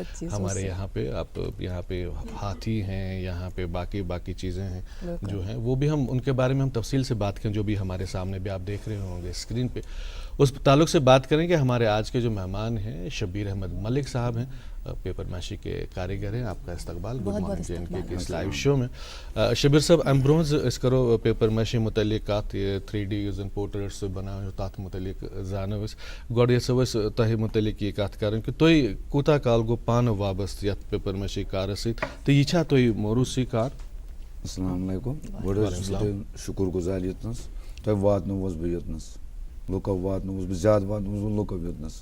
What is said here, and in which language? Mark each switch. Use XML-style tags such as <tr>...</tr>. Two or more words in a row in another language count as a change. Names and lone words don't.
<ur>ہمارے یہاں پہ آپ یہاں پہ ہاتھی ہیں, یہاں پہ باقی چیزیں ہیں جو ہیں, وہ بھی ہم ان کے بارے میں ہم تفصیل سے بات کریں. جو بھی ہمارے سامنے بھی آپ دیکھ رہے ہوں گے اسکرین پہ, اس تعلق سے بات کریں گے. ہمارے آج کے جو مہمان ہیں شبیر احمد ملک صاحب ہیں, پیپر ماشی کے کاریگر ہیں. آپ کا استقبال</ur> <en>good morning</en> <ur>جینڈ کے اس لائیو شو میں.</ur> <ks>شبیر صاحب امبروز اس کرو پیپر ماشی متعلق کت 3D یوزن پورٹریٹس بنا تات متعلق زانو گۄڈٕ یژھو أسۍ تۄہہِ متعلق یہ کت کرٕنۍ کہ تُہۍ کوٗتاہ کال گوٚو پانہٕ وابستہٕ یتھ پیپر ماشی کارس سۭتۍ تہٕ یہِ چھا تُہۍ موروثی کار؟</ks> <ar>السلام علیکم.</ar> <ks>گۄڈٕ حظ چھُس بہٕ شُکُر گُزار یوٚتنَس تۄہہِ واتنووُس بہٕ یوٚتنَس, لُکو واتنووُس بہٕ, زیادٕ واتنووُس بہٕ لُکو یوٚتنَس,</ks>